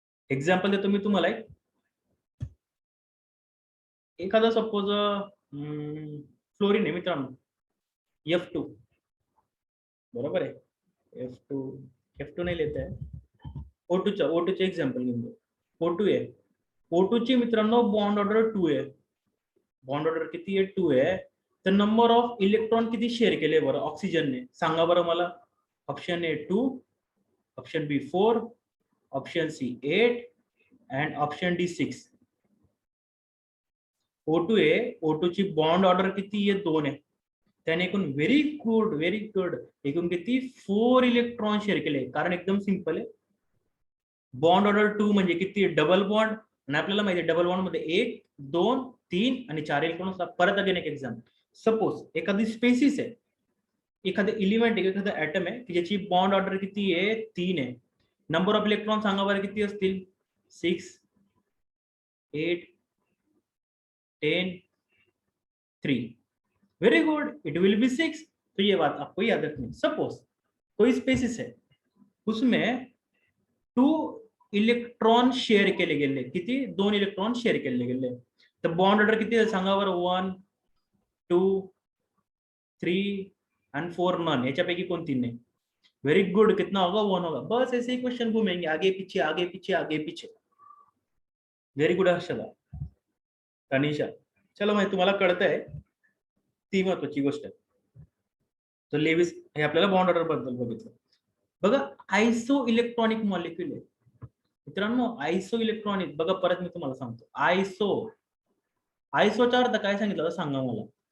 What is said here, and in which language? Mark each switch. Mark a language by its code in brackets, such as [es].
[mr] Example देतो मी तुम्हाला, एखादा सपोज फ्लोरीन आहे मित्रांनो, F2, बरोबर आहे, F2 नाही लिहित आहे, O2 चे एक्झाम्पल घेऊन घेऊ. O2 आहे, O2 ची मित्रांनो बॉन्ड ऑर्डर 2 आहे. बॉन्ड ऑर्डर किती आहे, 2 आहे. तर नंबर ऑफ इलेक्ट्रॉन किती शेअर केले बरं ऑक्सिजनने, सांगा बरं मला. [en] Option A 2, option B 4, option C 8 and option D 6. [mr] O2 आहे, O2 ची बॉन्ड ऑर्डर किती आहे, 2 आहे. त्याने एकूण व्हेरी गुड एकूण किती 4 इलेक्ट्रॉन शेअर केले, कारण एकदम सिंपल आहे, बॉन्ड ऑर्डर 2 म्हणजे किती, डबल बॉन्ड. आणि आपल्याला माहिती आहे डबल बॉन्ड मध्ये 1 2 3 आणि 4 इलेक्ट्रॉन असतात. परत अगेन एक एक्झाम्पल, सपोज एखादी स्पेसिस आहे, एखादं एलिमेंट आहे, एखादं ऍटम आहे की ज्याची बॉन्ड ऑर्डर किती आहे, 3 आहे. नंबर ऑफ इलेक्ट्रॉन सांगा बरं किती असतील, 6 8 10 3. [en] Very good, it will be 6. [hi] तो ये बात आपको याद रखनी. सपोज कोई स्पेसिस है, उसमें 2 इलेक्ट्रॉन [mr] शेअर केले गेले, किती, 2 इलेक्ट्रॉन शेअर केले गेले. तर बॉन्ड ऑर्डर किती आहे सांगा बरं, 1 2 3 and 4 नन, याच्यापैकी कोणती नाही. [hi] वेरी गुड, कितना होगा, 1 होगा. बस ऐसे ही क्वेश्चन घूमेंगे, आगे पीछे आगे पीछे आगे पीछे. [mr] Very good Harshada, Tanisha. चलो माहिती तुम्हाला कळतंय, ती महत्वाची गोष्ट आहे. तर लेविस हे आपल्याला बॉन्ड ऑर्डर बद्दल बघितलं. बघा आयसो इलेक्ट्रॉनिक मॉलिक्युल आहे मित्रांनो. आयसो इलेक्ट्रॉनिक बघा, परत मी तुम्हाला सांगतो, आयसो, आयसोचा अर्थ काय सांगितलं होता सांगा मला.